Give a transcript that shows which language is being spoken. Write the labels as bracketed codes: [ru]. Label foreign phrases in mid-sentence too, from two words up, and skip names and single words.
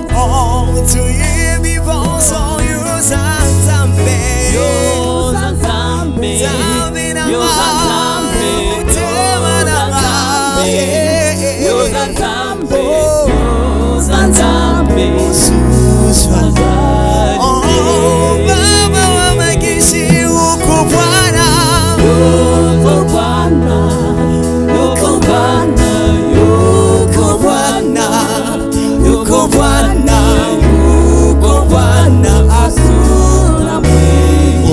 [fr] Oh, toi vivant son [ln] yo Nzambe, yo Nzambe, yo Nzambe, yo Nzambe, yo Nzambe, [sw] oh, Baba wa makishi uko Bwana, yuko Bwana, yuko Bwana, yuko Bwana, yuko Bwana, yuko Bwana, hakuna mwingine.